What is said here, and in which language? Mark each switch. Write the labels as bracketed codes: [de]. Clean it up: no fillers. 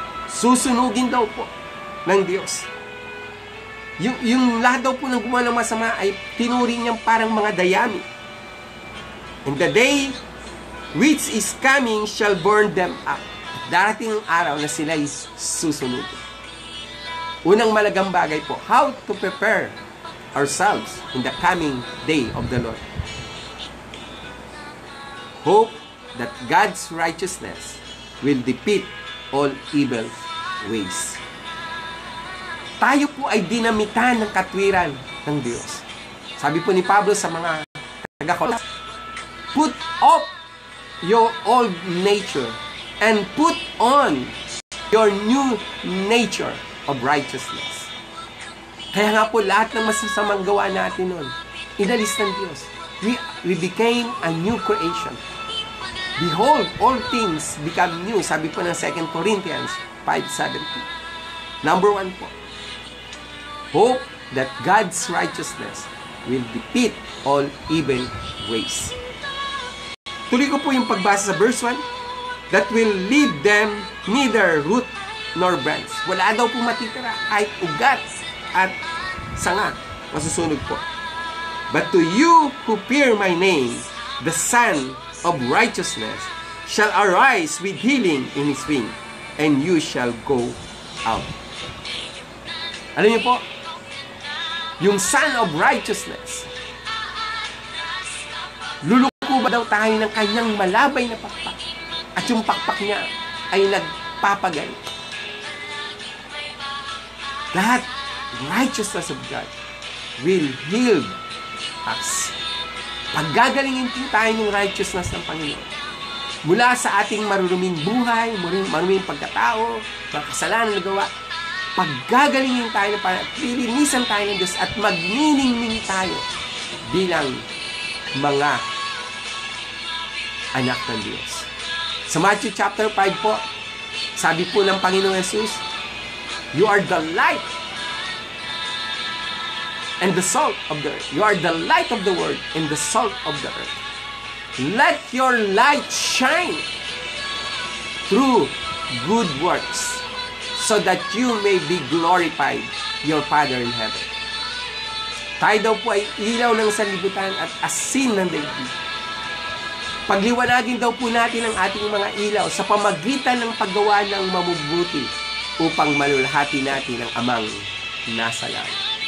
[tl] Susunugin daw po ng Diyos. Yung lahat daw po ng gumawa ng masama ay tinuring niyang parang mga dayami. [en] And the day which is coming shall burn them up. [tl] Darating ang araw na sila'y susunugin. Unang malagang bagay po, [en] how to prepare ourselves in the coming day of the Lord. Hope that God's righteousness will defeat all evil ways. [tl] Tayo po ay dinamitan ng katwiran ng Diyos. Sabi po ni Pablo sa mga taga-Kolas, [en] put off your old nature and put on your new nature of righteousness. [tl] Kaya nga po lahat ng masasamang gawa natin nun, inalis ng Diyos. [en] We became a new creation. Behold, all things become new. [tl] Sabi po ng 2 Corinthians 5:17. [en] Number 1 po, hope that God's righteousness will defeat all evil ways. [tl] Tuloy ko po yung pagbasa sa verse 1, [en] that will leave them neither root nor branch. [tl] Wala daw po matitira, kahit ugat at sanga, masusunog po. [en] But to you who fear my name, the Son of righteousness shall arise with healing in his wing, and you shall go out. [tl] Alam niyo po, yung Son of righteousness, luluko ba daw tayo ng kanyang malabay na pakpak? At yung pakpak niya ay nagpapagay. [en] That righteousness of God will heal us. [tl] Paggagalingin po tayo ng righteousness ng Panginoon. Mula sa ating maruruming buhay, maruming pagkatao, mga kasalanan na gawa, paggagalingin tayo ng Panginoon, lilinisan tayo ng Diyos at magniningning tayo bilang mga anak ng Diyos. Sa Matthew chapter 5 po, sabi po ng Panginoong Jesus, [en] you are the light and the salt of the earth. You are the light of the world and the salt of the earth. Let your light shine through good works so that you may be glorified your Father in heaven. [tl] Tayo daw po ay ilaw ng sanlibutan at asin ng daigdig. Pagliwanagin daw po natin ang ating mga ilaw sa pamagitan ng paggawa ng mabubuti upang malulhati natin ang amang nasa langit.